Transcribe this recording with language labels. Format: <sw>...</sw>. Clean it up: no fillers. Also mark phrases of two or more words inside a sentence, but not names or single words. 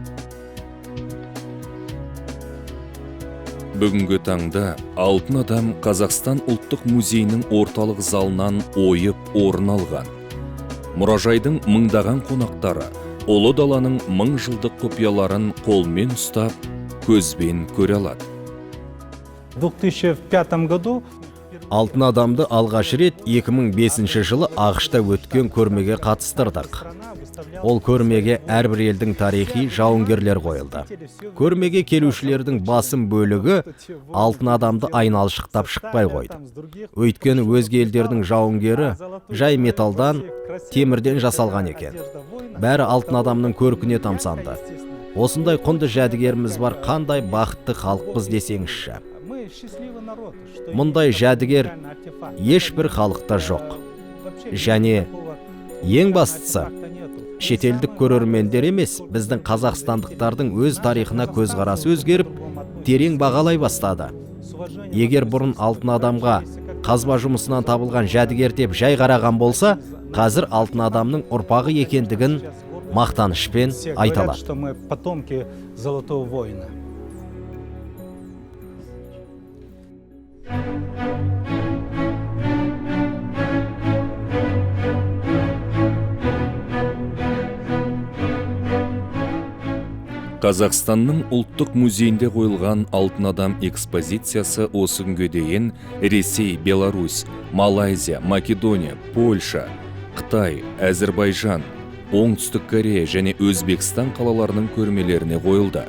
<kk>Бүгінгі таңда алтын адам Қазақстан ұлттық музейінің орталық залынан ойып орын алған. Мұражайдың мыңдаған қонақтары ұлы даланың 1000 жылдық құпияларын қолмен ұстап, көзбен көре алады.</kk> <ru>В 2005 году</ru> <kk>Алтын адамды алғаш рет 2005 жылы Ақышта өткен көрмеге қатыстырдық. Ол көрмеге әрбір елдің тарихи жауынгерлер қойылды. Көрмеге келушілердің басым бөлігі алтын адамды айналшықтап шықпай қойды. Өйткені өзге елдердің жауынгері жай металдан, темірден жасалған екен. Бәрі алтын адамның көркіне тамсанды. Осындай құнды жәдігеріміз бар, қандай бақытты халықпыз десеңізші.</kk> <ru>счастливый народ, что</ru> <kk>Мұндай</kk> <ru>имеет</ru> <kk>жәдігер</kk> <ru>уникальный артефакт.</ru> <kk>ешбір халықта жоқ.</kk> <ru>Вообще</ru> <kk>Және</kk> <ru>такого</ru> <kk>ең бастысы,</kk> <ru>артефакта нету.</ru> <kk>шетелдік көрермендер емес, біздің қазақстандықтардың өз тарихына көзқарасы өзгеріп, терең бағалай бастады. Егер бұрын алтын адамға қазба жұмысынан табылған жәдігер деп жай қараған болса, қазір алтын адамның ұрпағы екендігін мақтанышпен</kk> <ru>Все</ru> <kk>айта</kk> <ru>говорят,</ru> <kk>алады.</kk> <ru>что мы потомки Золотого воина.</ru> <kk>Қазақстанның ұлттық музейінде қойылған алтын адам экспозициясы осы күнге дейін Ресей, Беларусь, Малайзия, Македония, Польша, Қытай, Әзірбайжан, Оңтүстік Корея және Өзбекстан қалаларының көрмелеріне қойылды.</kk>